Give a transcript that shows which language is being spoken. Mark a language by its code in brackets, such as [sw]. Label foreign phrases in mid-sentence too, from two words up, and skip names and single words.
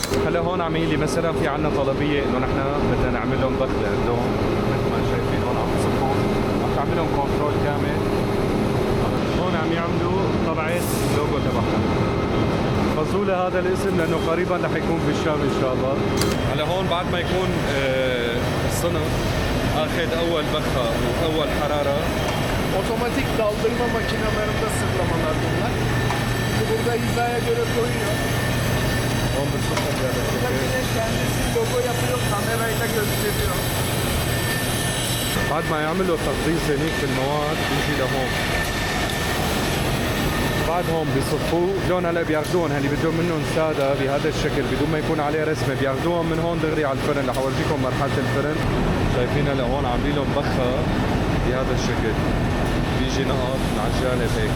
[ar] هلا هون عم يلي مثلا في عنا طلبية انه نحن بدنا نعمل لهم بخ لعندهم، مثل ما شايفين هون عم تصفون، عم تعمل لهم كنترول كامل. هون عم يعملوا طبعة اللوجو تبعهم. فضلوا هذا الاسم لانه قريبا رح يكون بالشام ان شاء الله. هلا هون بعد ما يكون الصنف اخذ اول بخة واول حرارة، [tr] otomatik daldırma makinelerinde sırlamalar bunlar. Burada hizaya göre koyuyor. [ar] هون بالصحن بهذا الشكل. [tr] Güneş kendisi logo yapıyor, kamerayla gösteriyor. [ar] بعد ما يعملوا تقديس هنيك في المواد بيجي لهون. بعد هون بيصفوه لون. هلا بياخذوهم اللي بدهم منهم ساده بهذا الشكل بدون ما يكون عليه رسمه، بياخذوهم من هون دغري على الفرن. رح اورجيكم مرحله الفرن. شايفين هلا هون عاملين لهم بخه بهذا الشكل، بيجي نقط من على الجانب هيك.